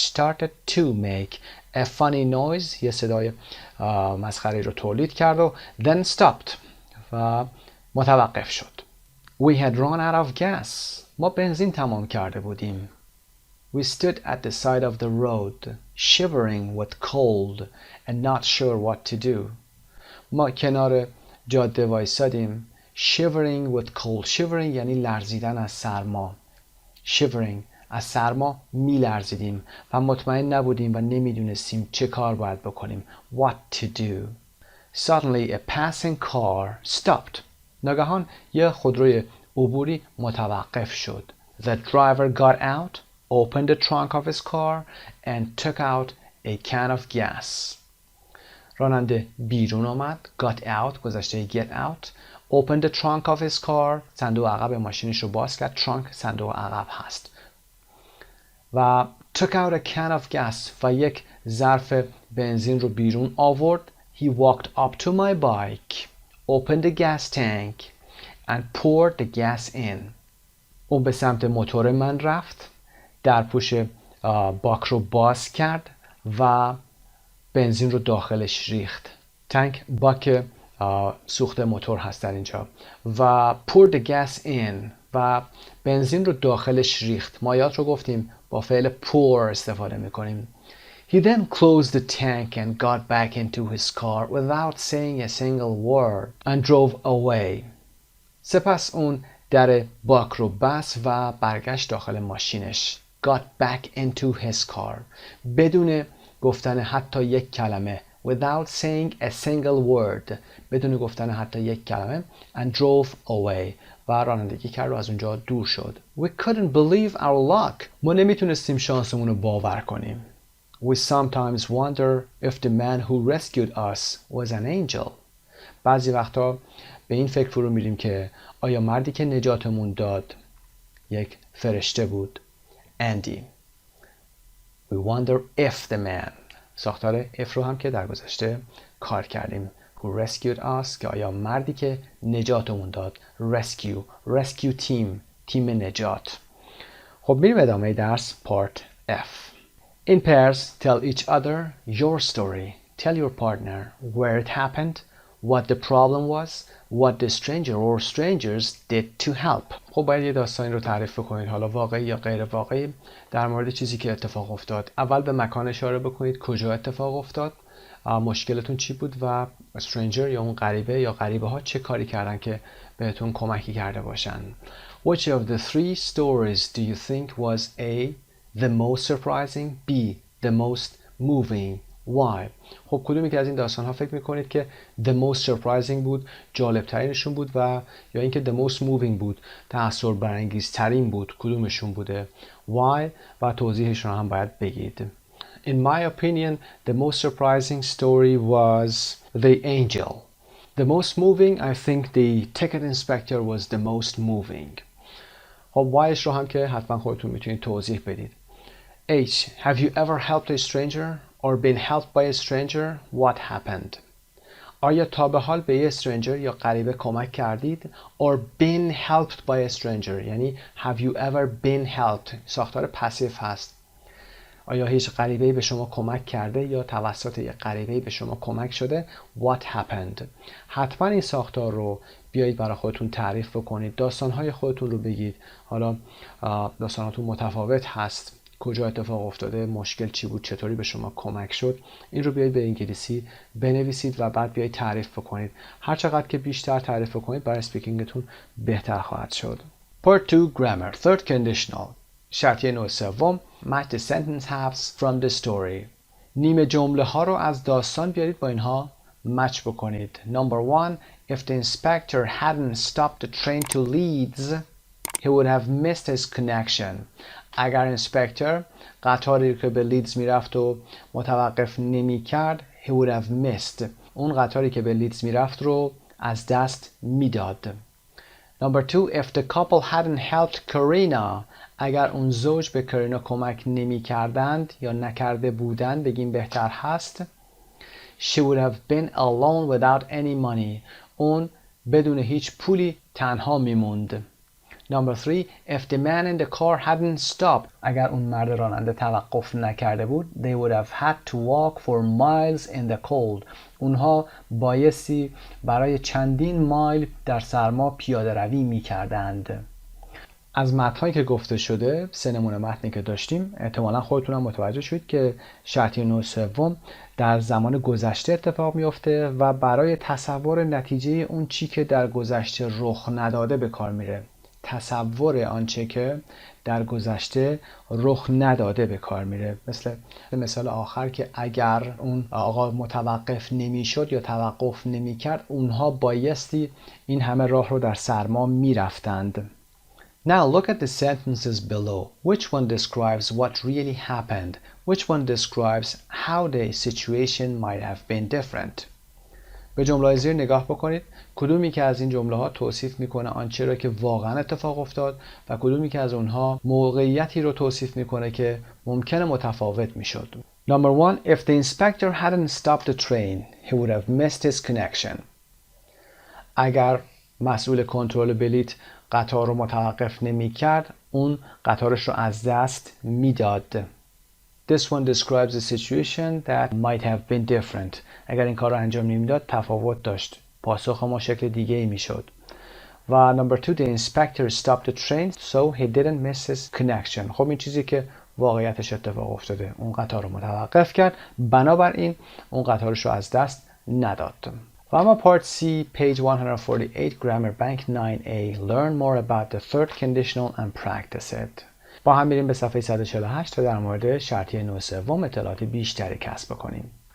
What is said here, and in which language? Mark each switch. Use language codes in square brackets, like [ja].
[en] started to make a funny noise، [fa] یه صدای مسخره رو تولید کرد و [en] then stopped [fa] و متوقف شد. [en] We had run out of gas، [fa] ما بنزین تمام کرده بودیم. [en] We stood at the side of the road, shivering with cold and not sure what to do. [fa] ما کنار جاده وایسادیم. [en] Shivering with cold. [fa] Shivering یعنی لرزیدن از سرما. Shivering، از سرما می لرزیدیم و مطمئن نبودیم و نمیدونستیم چه کار باید بکنیم. [en] What to do. Suddenly a passing car stopped. [fa] ناگهان یه خودروی عبوری متوقف شد. [en] The driver got out, opened the trunk of his car and took out a can of gas. [fa] راننده بیرون آمد. [en] got out گذشته get out. opened the trunk of his car، [fa] صندوق عقب ماشینش رو باز کرد. trunk صندوق عقب هست. و [en] took out a can of gas [fa] و یک ظرف بنزین رو بیرون آورد. [en] He walked up to my bike, opened the gas tank and poured the gas in. [fa] اون به سمت موتور من رفت، در پوش باک رو باز کرد و بنزین رو داخلش ریخت. تانک باک سوخت موتور هست در اینجا. و [en] poured the gas in [fa] و بنزین رو داخلش ریخت. مایات رو گفتیم با فعل pour استفاده میکنیم. [en] He then closed the tank and got back into his car without saying a single word and drove away. [fa] سپس اون در باک رو بست و برگشت داخل ماشینش. [en] Got back into his car. [fa] بدون گفتن حتی یک کلمه. [en] Without saying a single word. [fa] بدون گفتن حتی یک کلمه. [en] And drove away. [fa] و رانندگی کرد و از اونجا دور شد. [en] We couldn't believe our luck. [fa] ما نمیتونستیم شانسمون رو باور کنیم. [en] We sometimes wonder if the man who rescued us was an angel. [fa] بعضی وقتا به این فکر فرو میریم که آیا مردی که نجاتمون داد یک فرشته بود. [en] Andy. We wonder if the man. [fa] ساختار if رو هم که در گذشته کار کردیم. [en] Who rescued us [fa] که آیا مردی که نجاتمون داد. Rescue تیم نجات. خب میریم ادامه درس part F. [en] In pairs, tell each other your story. Tell your partner where it happened, what the problem was, what the stranger or strangers did to help. [fa] خب باید یه داستانی رو تعریف کنید، حالا واقعی یا غیر واقعی، در مورد چیزی که اتفاق افتاد. اول به مکان اشاره بکنید، کجا اتفاق افتاد، مشکلتون چی بود و stranger یا اون غریبه یا غریبه ها چه کاری کردن که بهتون کمکی کرده باشن. [en] Which of the three stories do you think was A, the most surprising, B, the most moving, why؟ [fa] خب کدومی که از این داستان ها فکر میکنید که [en] the most surprising [fa] بود، جالب ترینشون بود، و یا اینکه [en] the most moving [fa] بود، تأثیر برانگیز ترین بود، کدومشون بوده؟ why و توضیحش رو هم باید بگید. [en] In my opinion, the most surprising story was the angel. The most moving, I think the ticket inspector was the most moving. [fa] خب whyش رو هم که حتما خودتون میتونید توضیح بدید. [en] H. Have you ever helped a stranger or been helped by a stranger? What happened? [fa] آیا تا به حال به یه stranger یا غریبه کمک کردید؟ [en] Or been helped by a stranger [fa] یعنی [en] have you ever been helped؟ [fa] ساختار پسیو هست. آیا هیچ غریبه‌ای به شما کمک کرده یا توسط یک غریبه‌ای به شما کمک شده؟ [en] What happened؟ [fa] حتما این ساختار رو بیایید برای خودتون تعریف بکنید. داستان‌های خودتون رو بگید. حالا داستاناتون متفاوت هست. کجا اتفاق افتاده، مشکل چی بود، چطوری به شما کمک شد، این رو بیایید به انگلیسی بنویسید و بعد بیایید تعریف بکنید. هر چقدر که بیشتر تعریف بکنید برای اسپیکینگتون بهتر خواهد شد. [en] Part 2 Grammar Third Conditional. [fa] شرطیه نوع سوم [en] Match the sentence halves from the story. [fa] نیمه جمله ها رو از داستان بیارید با اینها مچ بکنید. [en] Number 1 If the inspector hadn't stopped the train to Leeds, he would have missed his connection. [fa] اگر انسپکتور قطاری که به لیدز میرفت و متوقف نمی کرد [en] he would have missed. [fa] اون قطاری که به لیدز میرفت رو از دست میداد. [en] Number 2 If the couple hadn't helped Karina, [fa] اگر اون زوج به کرینا کمک نمی کردند یا نکرده بودند بگیم بهتر هست [en] she would have been alone without any money. [fa] اون بدون هیچ پولی تنها میموند. [en] Number 3 If the man in the car hadn't stopped, [fa] اگر اون مرد راننده توقف نکرده بود [en] they would have had to walk for miles in the cold. [fa] اونها بایستی برای چندین مایل در سرما پیاده روی میکردند. از متن‌هایی که گفته شده، 3 نمونه متنی که داشتیم، احتمالاً خودتونم متوجه شدید که شرطیه نوع سوم در زمان گذشته اتفاق میفته و برای تصور نتیجه اون چی که در گذشته رخ نداده به کار میره. تصور آنچه که در گذشته رخ نداده به کار میره. مثال آخر که اگر اون آقا متوقف نمیشد یا توقف نمیکرد اونها بایستی این همه راه رو در سرما میرفتند. [en] Now look at the sentences below. Which one describes what really happened? Which one describes how the situation might have been different? [fa] به جمله زیر نگاه بکنید. کدومی که از این جمله ها توصیف میکنه آنچه را که واقعا اتفاق افتاد و کدومی که از اونها موقعیتی رو توصیف میکنه که ممکنه متفاوت میشد. [en] Number 1 If the inspector hadn't stopped the train, he would have missed his connection. [fa] اگر مسئول کنترل بلیط قطار رو متوقف نمی کرد اون قطارش رو از دست میداد. [en] This one describes a situation that might have been different. [fa] اگر این کار رو انجام نمیداد تفاوت داشت. پاسخ ما شکل دیگه ای میشد. [en] و number 2 the inspector stopped the train so he didn't miss his connection. [fa] خب این چیزی که واقعیتش اتفاق افتاده. اون قطار رو متوقف کرد بنابراین اون قطارش رو از دست نداد. [en] و اما Part C, page 148, Grammar Bank 9A. Learn more about the third conditional and practice it. [fa] با هم میریم به صفحه 148 تا در مورد شرطیه نوع سوم اطلاعات بیشتری کسب بکنیم.